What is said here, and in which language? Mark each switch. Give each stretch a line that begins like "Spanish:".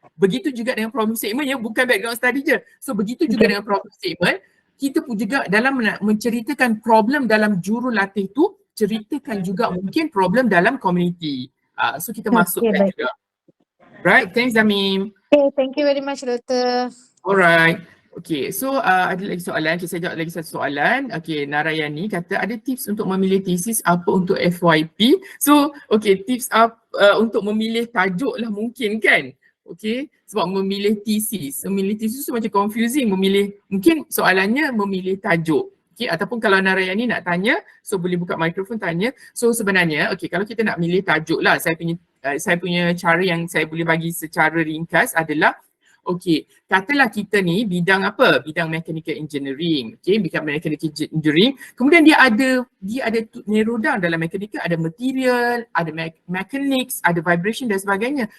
Malay: begitu juga dengan problem statement ya, bukan background study je. So begitu juga dengan problem statement, kita pun juga dalam menceritakan problem dalam jurulatih tu, ceritakan juga mungkin problem dalam community. So kita masukkan baik. juga.
English: Right, thanks Zamim. Okay, thank you very much Dr.
Malay: Alright. Okay, so ada lagi soalan. Okay, saya jawab lagi satu soalan. Okay, Narayani kata ada tips untuk memilih thesis apa untuk FYP. So, okay, tips untuk memilih tajuk lah mungkin kan? Okay, sebab memilih thesis. Memilih thesis tu macam confusing. Mungkin soalannya memilih tajuk. Okay, ataupun kalau Narayani nak tanya, so boleh buka mikrofon tanya. So sebenarnya, okay, kalau kita nak milih tajuk lah, saya punya cara yang saya boleh bagi secara ringkas adalah okey, katalah kita ni bidang apa? Bidang mechanical engineering. Okey, bidang mechanical engineering. Kemudian dia ada narrow down dalam mechanical, ada material, ada mechanics, ada vibration dan sebagainya.